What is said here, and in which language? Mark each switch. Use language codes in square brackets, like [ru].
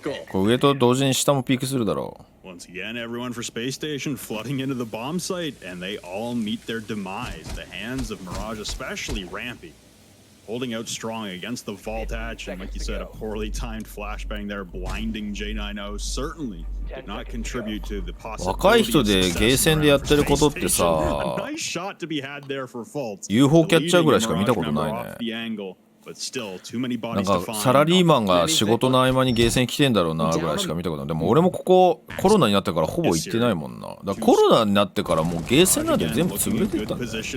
[ja] これ上と同時に下もピークするだろう。 [en] Once again, everyone for Space Station flooding into the bomb site, and they all meet their demise. The hands of Mirage, especially Rampy, holding out strong against the vault hatch, and like you said, a poorly timed flashbang there, blinding J90 certainly did not contribute to the possibility. [ja] 若い人でゲーセンでやってることってさ、 [en] Nice shot to be had there for Fault. [ja] UFO キャッチャーぐらいしか見たことないね。なんかサラリーマンが仕事の合間にゲーセン来てんだろうなぐらいしか見たことない。でも俺もここコロナになってからほぼ行ってないもんな。だからコロナになってからもうゲーセンなんて全部潰れていったんだよ。